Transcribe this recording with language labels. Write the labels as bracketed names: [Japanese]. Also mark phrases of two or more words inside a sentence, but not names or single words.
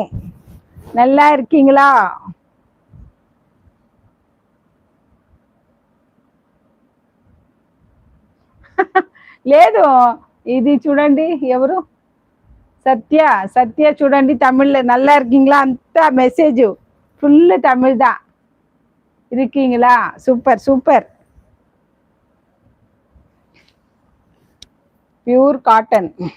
[Tamil] நல்லா இருக்கீங்களா. [Telugu] లేదు, ఇది చూడండి ఎవరు, సత్య. సత్య చూడండి తమిళ్లో [Tamil] நல்லா இருக்கீங்களா [Telugu] అంతా మెసేజ్ ఫుల్ తమిళ్దా. [Tamil] இருக்கீங்களா? சூப்பர் சூப்பர். [English] pure cotton.